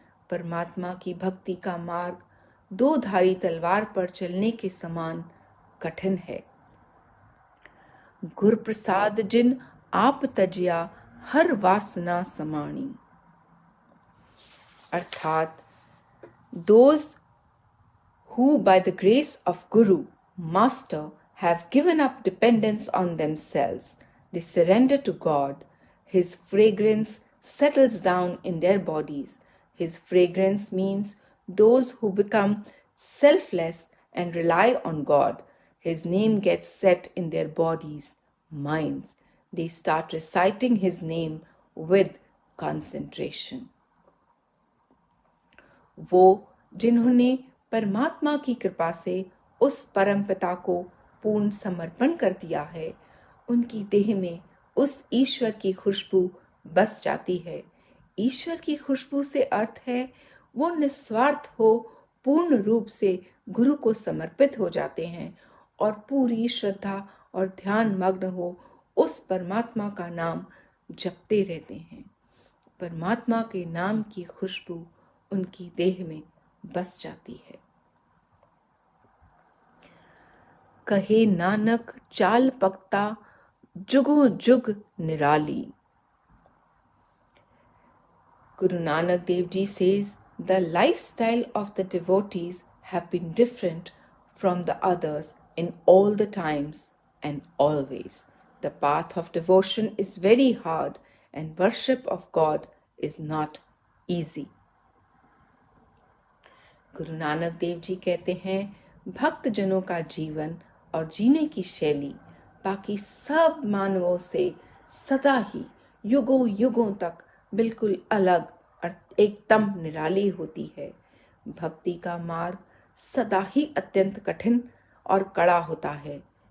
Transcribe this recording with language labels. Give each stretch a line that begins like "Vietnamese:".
Hindi: परमात्मा की भक्ति का मार्ग दो धारी तलवार पर चलने के समान कठिन है।
Punjabi: गुर प्रसाद जिन आप तजिया, हर वासना समाणी।
English: अर्थात those who by the grace of Guru, Master, have given up dependence on themselves, they surrender to God. His fragrance settles down in their bodies. His fragrance means those who become selfless and rely on God. His name gets set in their bodies, minds. They start reciting His name with concentration.
Hindi: वो जिन्होंने परमात्मा की कृपा से उस परम पिता को पूर्ण समर्पण कर दिया है, उनकी देह में उस ईश्वर की खुशबू बस जाती है। ईश्वर की खुशबू से अर्थ है वो निस्वार्थ हो, पूर्ण रूप से गुरु को समर्पित हो जाते हैं और पूरी श्रद्धा और ध्यान मग्न हो उस परमात्मा का नाम जपते रहते हैं। परमात्मा के नाम की खुशबू उनकी देह में बस जाती है।
Punjabi: कहे नानक चाल पकता, जुगो जुग निराली।
English: Guru Nanak Dev Ji says, the lifestyle of the devotees have been different from the others in all the times and always. The path of devotion is very hard and worship of God is not easy.
Hindi: Guru Nanak Dev ji कहते हैं, भक्त जनों का जीवन और जीने की शैली बाकी सब मानवों से सदा ही युगों युगों तक बिल्कुल अलग और एकदम निराली होती है। भक्ति का मार्ग सदा ही अत्यंत कठिन और कड़ा होता है।